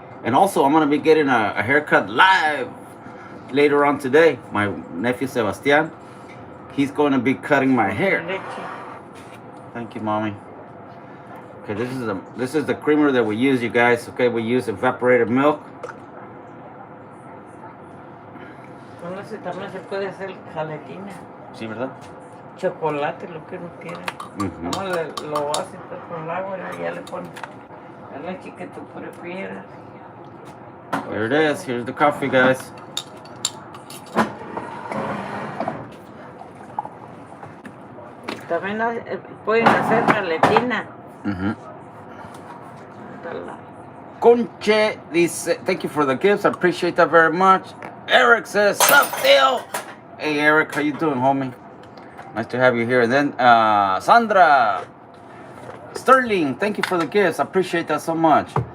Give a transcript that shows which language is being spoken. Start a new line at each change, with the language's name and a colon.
English: And also I'm gonna be getting a haircut live later on today. My nephew Sebastian, he's going to be cutting my hair. Thank you, mommy. Okay, this is the creamer that we use, you guys. Okay, we use evaporated milk.
Spanish: También se puede hacer jaletina. Sí, ¿verdad? Chocolate, lo que uno quiera. Nomás lo hace con el agua y ya le pones la leche que tú prefieras.
English: Here it is. Here's the coffee, guys.
Spanish: También pueden hacer jaletina.
English: Conche
Spanish: dice,
English: thank you for the gifts. I appreciate that very much. Eric says, sup, Theo? Hey, Eric, how you doing, homie? Nice to have you here. And then Sandra Sterling, thank you for the gifts. I appreciate that so much.